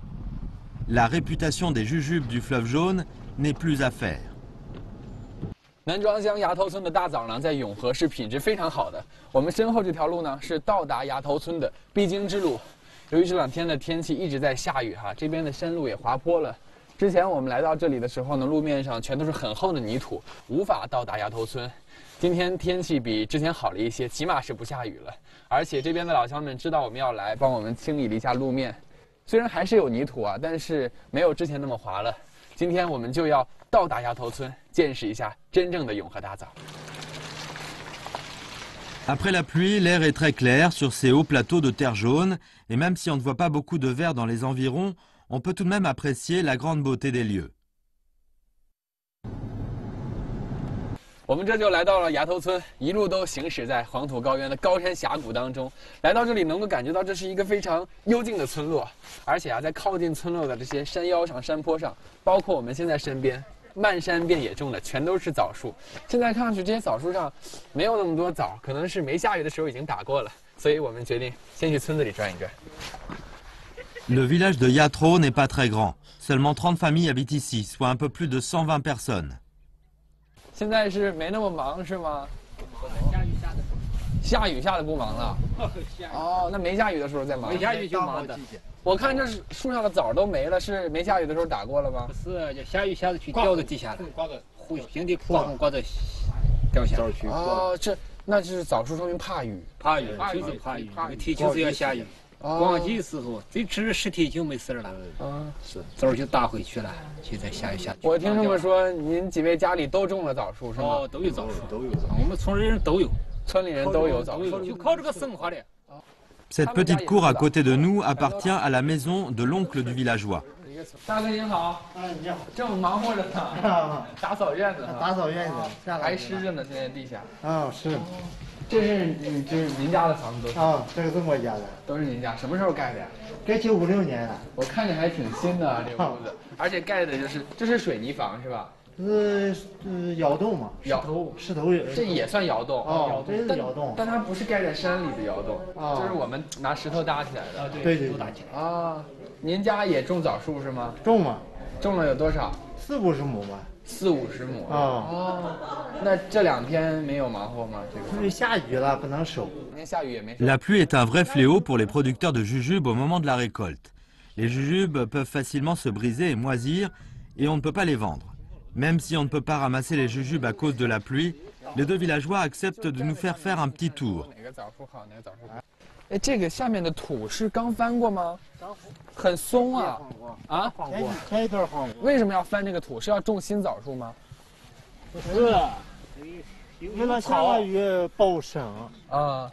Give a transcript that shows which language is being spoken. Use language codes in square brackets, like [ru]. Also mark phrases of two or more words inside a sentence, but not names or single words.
[fr] La réputation des jujubes du fleuve jaune n'est plus à faire. [zh] 南庄乡崖头村的大枣呢，在永和是品质非常好的。我们身后这条路呢，是到达崖头村的必经之路。由于这2天的天气一直在下雨哈，这边的山路也滑坡了。之前我们来到这里的时候呢，路面上全都是很厚的泥土，无法到达崖头村。今天天气比之前好了一些，起码是不下雨了。而且这边的老乡们知道我们要来，帮我们清理了一下路面。虽然还是有泥土啊，但是没有之前那么滑了。今天我们就要到达崖头村，见识一下真正的永和大枣。 [fr] Après la pluie, l'air est très clair sur ces hauts plateaux de terre jaune, et même si on ne voit pas beaucoup de vert dans les environs, on peut tout de même apprécier la grande beauté des lieux. [zh] 我们这就来到了崖头村，一路都行驶在黄土高原的高山峡谷当中。来到这里，能够感觉到这是一个非常幽静的村落，而且啊，在靠近村落的这些山腰上、山坡上，包括我们现在身边，漫山遍野种的全都是枣树。现在看上去，这些枣树上没有那么多枣，可能是没下雨的时候已经打过了，所以我们决定先去村子里转一转。 [fr] Le village de Yatro n'est pas très grand. Seulement 30 familles habitent ici, soit un peu plus de 120 personnes. [zh] 现在是没那么忙是吗？下雨下的不忙了。哦，那没下雨的时候再忙。没下雨就忙的。我看这树上的枣都没了，是没下雨的时候打过了吗？不是，就下雨下的去掉到地下了，挂在弧形的挂红挂在掉下去。哦，那就是枣树说明怕雨。怕雨，就是怕雨。这个天就是要下雨。旺季时候，最迟10天就没事了。是枣就打回去了。现在下雨下去。我听他们说，您几位家里都种了枣树是吗？哦，都有枣树，都有。我们村里人都有，村里人都有枣树，就靠这个生活的。 [fr] Cette petite cour à côté de nous appartient à la maison de l'oncle du villageois. [zh] 大哥您好，你好，正忙活着呢，打扫院子，打扫院子，下来还湿着呢，现在地下。是。这是您家的房子都啊，这个是我家的，都是您家，什么时候盖的呀？盖956年了。我看着还挺新的啊，这个屋子，而且盖的这是水泥房是吧？窑洞嘛，石头，这也算窑洞哦，这是窑洞，但它不是盖在山里的窑洞，就是我们拿石头搭起来的。对，搭起来啊，您家也种枣树是吗？种嘛，种了有多少？40-50亩吧。 40-50亩哦，那这2天没有忙活吗？这个因为下雨了，不能收。下雨也没收。 [fr] La pluie est un vrai fléau pour les producteurs de jujubes au moment de la récolte. Les jujubes peuvent facilement se briser et moisir, et on ne peut pas les vendre. Même si on ne peut pas ramasser les jujubes à cause de la pluie, les 2 villageois acceptent de nous faire faire un petit tour. [zh] 哪个枣树好，哪个枣树好？哎，这个下面的土是刚翻过吗？很松啊！啊，前一段晃过。为什么要翻这个土？是要种新枣树吗？不是，为了下个雨保生啊，